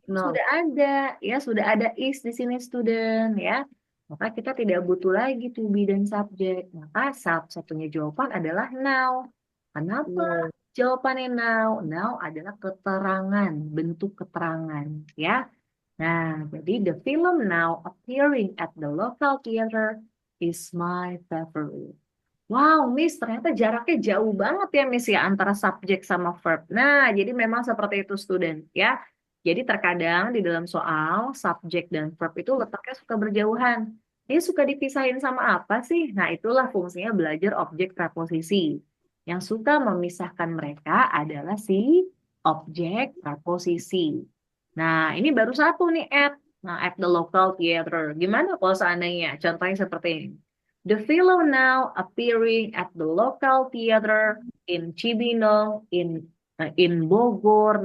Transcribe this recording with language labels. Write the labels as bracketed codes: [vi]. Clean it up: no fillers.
[id] sudah ada. Ya, sudah ada is di sini student. Ya, maka kita tidak butuh lagi to be dan subjek. Maka satu-satunya jawaban adalah now. Kenapa? Jawabannya now. Now adalah keterangan, bentuk keterangan. Ya. [en] Nah, jadi the film now appearing at the local theater is my favorite. [id] Wow, Miss, ternyata jaraknya jauh banget ya, Miss, ya, antara subjek sama verb. Nah, jadi memang seperti itu, student, ya. Jadi terkadang di dalam soal, subjek dan verb itu letaknya suka berjauhan. Ini suka dipisahin sama apa sih? Nah, itulah fungsinya belajar objek preposisi. Yang suka memisahkan mereka adalah si objek preposisi. Nah, ini baru satu nih, Ed. Nah, [en] at the local theater. [id] Gimana kalau seandainya? Contohnya seperti ini. [en] The fellow now appearing at the local theater in Cibinong, in Bogor.